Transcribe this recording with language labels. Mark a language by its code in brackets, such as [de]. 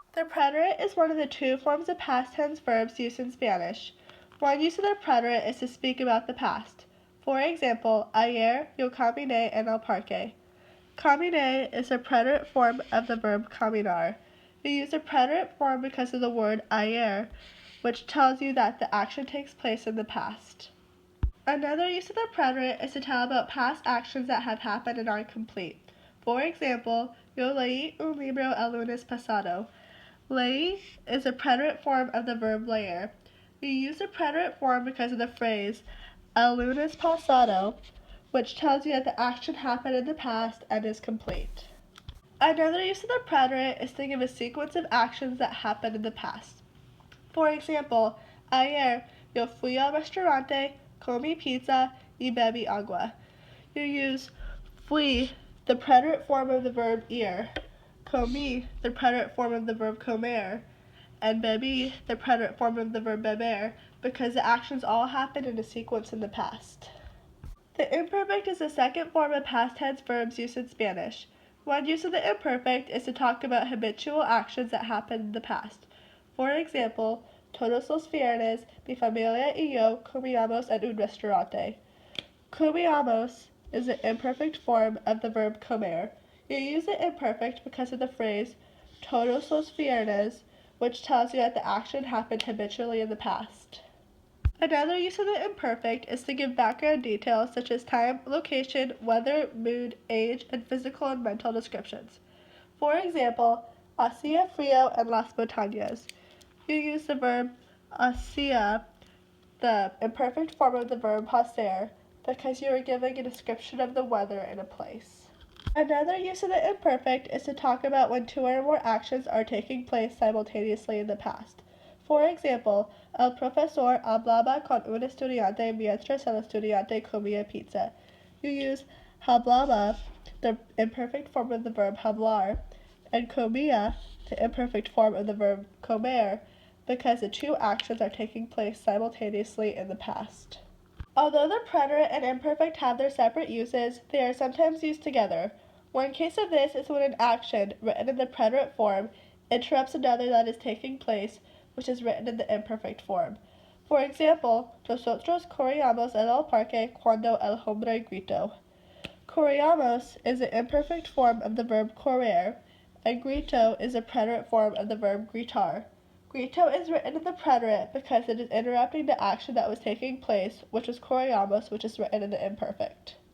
[en] The preterite is one of the two forms of past tense verbs used in Spanish. One use of the preterite is to speak about the past. For example, [es] ayer yo caminé en el parque. [en] Caminé is a preterite form of the verb caminar. You use the preterite form because of the word ayer, which tells you that the action takes place in the past. Another use of the preterite is to tell about past actions that have happened and are complete. For example, [es] yo leí un libro el lunes pasado. [en] Leí is a preterite form of the verb leer. We use the preterite form because of the phrase el lunes pasado, which tells you that the action happened in the past and is complete. Another use of the preterite is to give a sequence of actions that happened in the past. For example, [es] ayer yo fui al restaurante, comí pizza y bebí agua. [en] You use fui, the preterite form of the verb ir, comí, the preterite form of the verb comer, and bebí, the preterite form of the verb beber, because the actions all happened in a sequence in the past. The imperfect is the second form of past tense verbs used in Spanish. One use of the imperfect is to talk about habitual actions that happened in the past. For example, [es] todos los viernes mi familia y yo comíamos en un restaurante. [en] Comíamos is an imperfect form of the verb comer. You use the imperfect because of the phrase todos los viernes, which tells you that the action happened habitually in the past. Another use of the imperfect is to give background details such as time, location, weather, mood, age, and physical and mental descriptions. For example, [es] hacía frío en las montañas. [en] You use the verb hacía, the imperfect form of the verb hacer, because you are giving a description of the weather in a place. Another use of the imperfect is to talk about when two or more actions are taking place simultaneously in the past. For example, [es] el profesor hablaba con un estudiante mientras el estudiante comía pizza. [en] You use hablaba, the imperfect form of the verb hablar, and comía, the imperfect form of the verb comer, because the two actions are taking place simultaneously in the past. Although the preterite and imperfect have their separate uses, they are sometimes used together. One case of this is when an action, written in the preterite form, interrupts another that is taking place, which is written in the imperfect form. For example, [es] nosotros corríamos en el parque cuando el hombre gritó. [en] Corríamos is an imperfect form of the verb correr, and grito is a preterite form of the verb gritar. Grito is written in the preterite because it is interrupting the action that was taking place, which was corríamos, which is written in the imperfect.